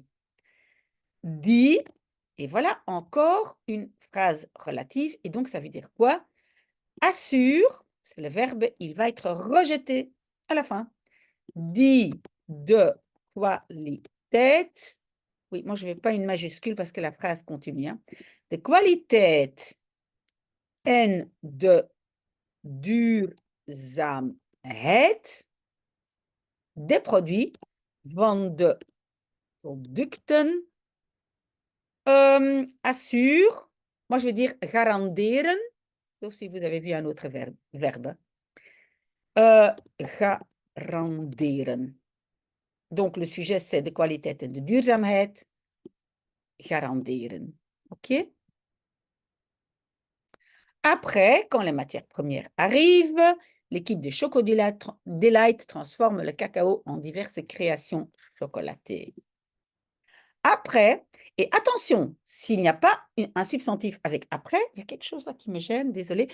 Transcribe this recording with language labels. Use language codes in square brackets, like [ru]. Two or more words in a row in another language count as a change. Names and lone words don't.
[fr] Dit, et voilà encore une phrase relative, et donc ça veut dire quoi? Assure, c'est le verbe, il va être rejeté à la fin. [nl] Dit de kwaliteit. [fr] Oui, moi je ne vais pas une majuscule parce que la phrase continue. Hein. [nl] De kwaliteit en de duurzaamheid [fr] des produits, [nl] van de producten, [fr] assure, moi je vais dire garanderen, sauf si vous avez vu un autre verbe. Garanderen. Donc le sujet c'est [nl] de kwaliteit en de duurzaamheid, [fr] garanderen. OK? Après, quand les matières premières arrivent, l'équipe de Choco Delight transforme le cacao en diverses créations chocolatées. Après, et attention, s'il n'y a pas un substantif avec après, il y a quelque chose là qui me gêne, désolé.